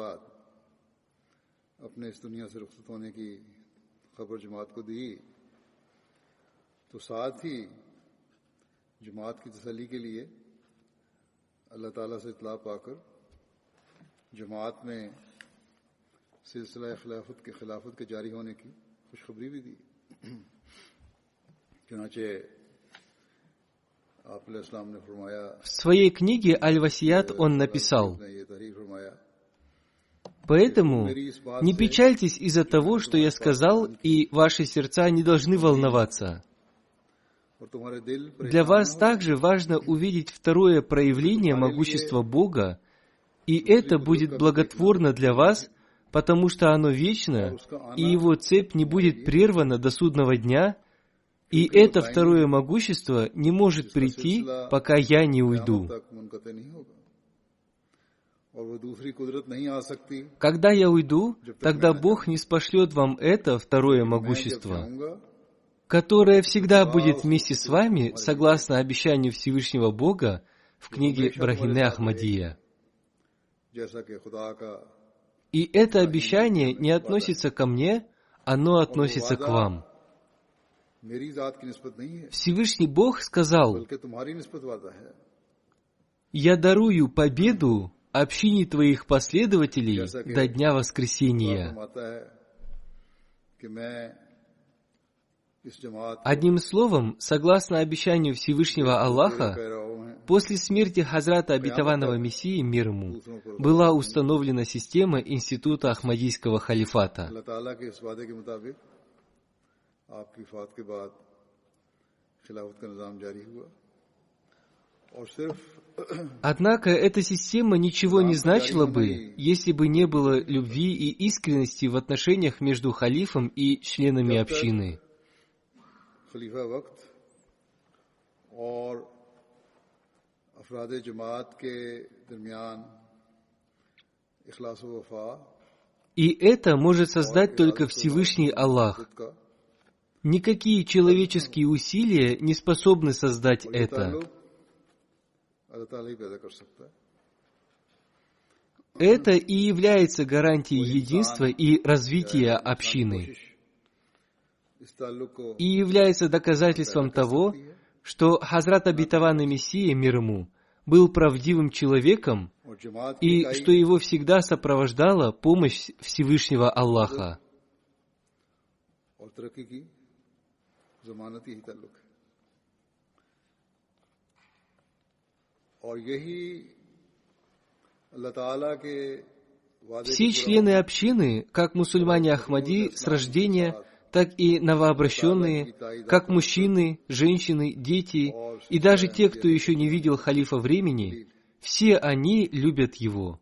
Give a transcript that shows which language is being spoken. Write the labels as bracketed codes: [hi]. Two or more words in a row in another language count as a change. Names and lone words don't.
[ur] بعد اپنے اس دنیا سے رخصت ہونے کی خبر جماعت کو دی، تو ساتھ ہی جماعت کی تسلی کے لیے اللہ تعالیٰ سے اطلاع پا کر جماعت میں سلسلہ خلافت کے جاری ہونے کی خوشخبری بھی دی. चुनांचे в [ru] своей книге «Аль-Васият» он написал: «Поэтому не печальтесь из-за того, что я сказал, и ваши сердца не должны волноваться. Для вас также важно увидеть второе проявление могущества Бога, и это будет благотворно для вас, потому что оно вечно, и его цепь не будет прервана до судного дня, и это второе могущество не может прийти, пока я не уйду». [ur] اور وہ دوسری قدرت نہیں آ سکتی [ru] Когда я уйду, тогда Бог не спошлет вам это второе [ur] میں جب [ru] могущество, [ur] جاؤں گا [ru] которое всегда будет вместе с вами, согласно обещанию Всевышнего Бога в книге Брахине Ахмадия. [ur] جیسا کہ خدا کا [ru] И это обещание не относится ко мне, оно относится к вам. [ur] میری ذات کی نسبت نہیں ہے [ru] Всевышний Бог сказал: [ur] بلکہ تمہاری نسبت وعدہ ہے [ru] «Я дарую победу общине твоих последователей до Дня [ur] खुदा [ru] Воскресения». [ur] فرماتا ہے کہ میں اس جماعت [ru] Одним словом, согласно обещанию Всевышнего Аллаха, [ur] کہہ رہا ہوں [ru] после смерти Хазрата Обетованного Мессии, мир ему, была установлена система института Ахмадийского халифата. [ur] اللہ تعالیٰ کے اس وعدے کے مطابق آپ کی وفات کے بعد خلافت کا نظام جاری ہوا اور صرف [ru] Однако эта система ничего не значила бы, если бы не было любви и искренности в отношениях между халифом и членами общины. [ur] خلیفہ وقت اور افراد جماعت کے درمیان اخلاص و وفا [ru] И это может создать только Всевышний Аллах. [ur] خود کا [ru] Никакие человеческие усилия не способны создать это. [ur] تعلق اللہ تعالیٰ ہی پیدا کر سکتا ہے [ru] Это и является гарантией единства и развития общины, [ur] اس تعلق کو [ru] и является доказательством того, что Хазрат Обетованный Мессия, мир ему, был правдивым человеком, [ur] اور جماعت [ru] и [ur] की [ru] что его всегда сопровождала помощь Всевышнего Аллаха. [ur] اور ترقی کی ضمانت یہی تعلق ہے اور یہی اللہ تعالیٰ کے وعدے [ru] Все члены общины, как мусульмане Ахмади с рождения, так и новообращенные, как мужчины, женщины, дети, и даже те, кто еще не видел халифа времени, все они любят его.